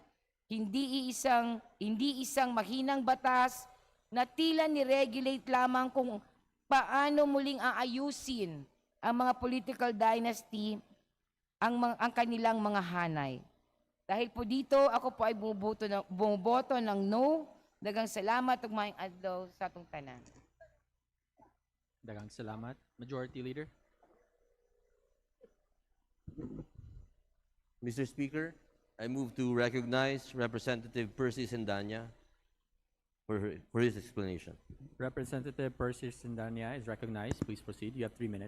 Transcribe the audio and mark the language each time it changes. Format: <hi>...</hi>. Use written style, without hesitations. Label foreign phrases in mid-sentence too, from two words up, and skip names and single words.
<tl>Hindi isang mahinang batas na tila ni-regulate lamang kung paano muling aayusin ang mga political dynasty ang kanilang mga hanay. Dahil po dito, ako po ay bumuboto ng no.</tl> <ceb>Dagang salamat ug maayong adlaw sa atong tanan. Daghang salamat.</ceb> <en>Majority Leader. Mr. Speaker, I move to recognize Representative Percy Sendanya for his explanation. Representative Percy Sindania is recognized. Please proceed. You have 3 minutes.</en>